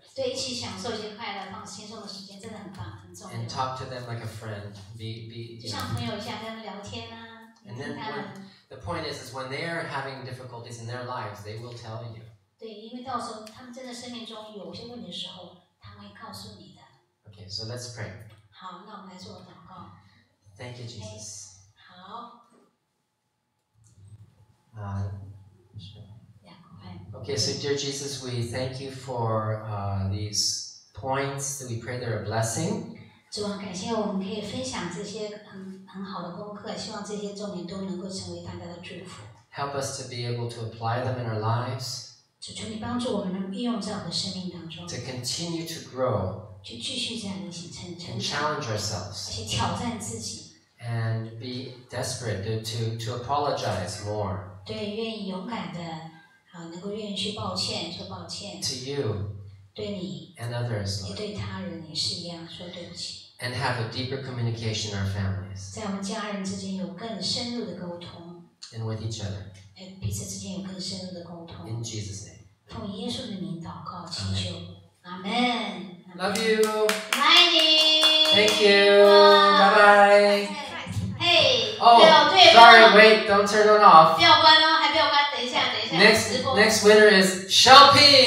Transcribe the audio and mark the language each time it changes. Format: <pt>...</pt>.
<zh>对，一起享受一些快乐、放轻松的时间，真的很棒，很重要。</zh> <en>And talk to them like a friend.</en> <zh>就像朋友一样，跟他们聊天啊。</zh> <en>And then the point is when they are having difficulties in their lives, they will tell you.</en> <zh>对，因为到时候他们真的生命中有些问题的时候，他们会告诉你的。</zh> <en>Okay, so let's pray.</en> <zh>好，那我们来做祷告。</zh> <en>Thank you, Jesus.</en> <zh>好。</zh> <en>Okay, so dear Jesus, we thank you for these points that we pray they're a blessing.</en> <zh>主啊，感谢我们可以分享这些很好的功课，希望这些重点都能够成为大家的祝福。</zh> <en>Help us to be able to apply them in our lives.</en> <zh>主求你帮助我们能运用在我们的生命当中。</zh> <en>To continue to grow.</en> <zh>去继续这样的成长。</zh> <en>And challenge ourselves.</en> <zh>而且挑战自己。</zh> <en>And be desperate to apologize more.</en> <zh>对，愿意勇敢的能够愿意去抱歉，说抱歉。</zh> <en>To you.</en> <zh>对你。</zh> <en>And others.</en> <zh>也对他人也是一样，说对不起。</zh> <en>And have a deeper communication in our families.</en> <zh>在我们家人之间有更深入的沟通。</zh> <en>And with each other.</en> <zh>彼此之间有更深入的沟通。</zh> <en>In Jesus' name.</en> <zh>奉耶稣的名祷告祈求，阿门。</zh> <en>Love you.</en> <zh>爱你。</zh> <en>Thank you. Bye bye. Hey. Oh, sorry. Wait. Don't turn it off.</en> <zh>不要关哦，还不要关，等一下。</zh> <en>Next winner is 小平。</en>